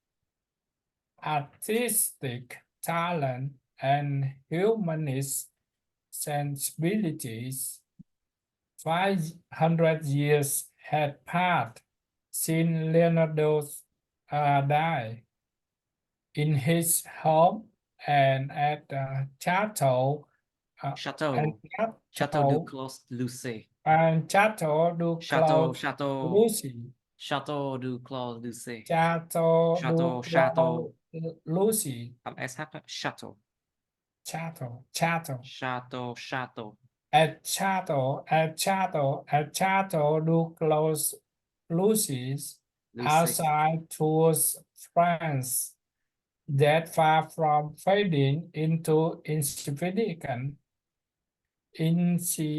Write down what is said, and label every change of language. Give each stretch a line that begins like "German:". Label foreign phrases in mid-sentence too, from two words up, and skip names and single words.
English: Artistic talent and humanist sensibilities. 500 years had passed since Leonardo died. In his home and at the Chateau
French: du Clos Lucé.
English: And Chateau
French: du Clos Lucé.
English: Chateau
French: du Clos Lucé.
English: Chateau Lucy. Chateau. At Chateau
French: du Clos Lucy,
English: outside Tours, France, that far from fading into insignificance, his